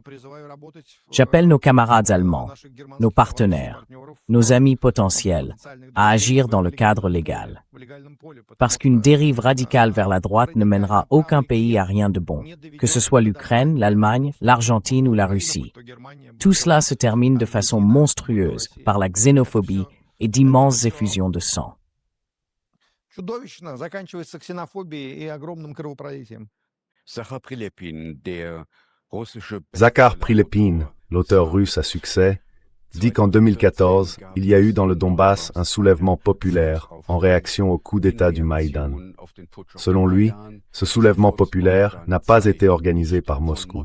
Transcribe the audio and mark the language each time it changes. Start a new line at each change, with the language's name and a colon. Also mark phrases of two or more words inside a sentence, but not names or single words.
French: J'appelle nos camarades allemands, nos partenaires, nos amis potentiels, à agir dans le cadre légal. Parce qu'une dérive radicale vers la droite ne mènera aucun pays à rien de bon, que ce soit l'Ukraine, l'Allemagne, l'Argentine ou la Russie. Tout cela se termine de façon monstrueuse par la xénophobie et d'immenses effusions de sang.
Russian: Чудовищно заканчивается ксенофобией и огромным кровопролитием.
French: Zakhar Prilepine, l'auteur russe à succès, dit qu'en 2014, il y a eu dans le Donbass un soulèvement populaire en réaction au coup d'État du Maïdan. Selon lui, ce soulèvement populaire n'a pas été organisé par Moscou.